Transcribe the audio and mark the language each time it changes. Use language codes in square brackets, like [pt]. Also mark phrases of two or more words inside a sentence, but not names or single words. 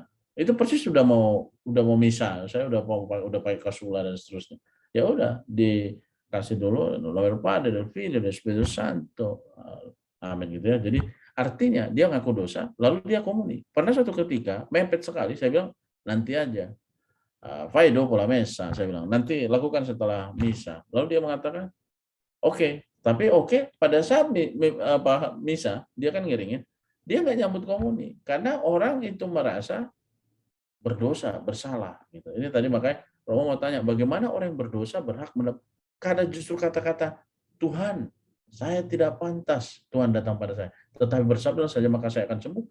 [id] Itu persis udah mau misa, saya udah pakai kasula dan seterusnya. Ya udah, dikasih dulu [it] Nunc Padre del Figlio del Spirito Santo. [id] Amin gitu ya. Jadi artinya dia ngaku dosa, lalu dia komuni. Pernah suatu ketika mepet sekali, saya bilang nanti aja. [it] Fai dopo la messa, [id] saya bilang nanti lakukan setelah misa. Lalu dia mengatakan oke, tapi oke pada saat misa dia kan ngiringin, dia nggak nyambut komuni karena orang itu merasa berdosa, bersalah gitu. Ini tadi makanya Romo mau tanya, bagaimana orang yang berdosa berhak karena justru kata-kata Tuhan, saya tidak pantas Tuhan datang pada saya, tetapi bersabda saja maka saya akan sembuh.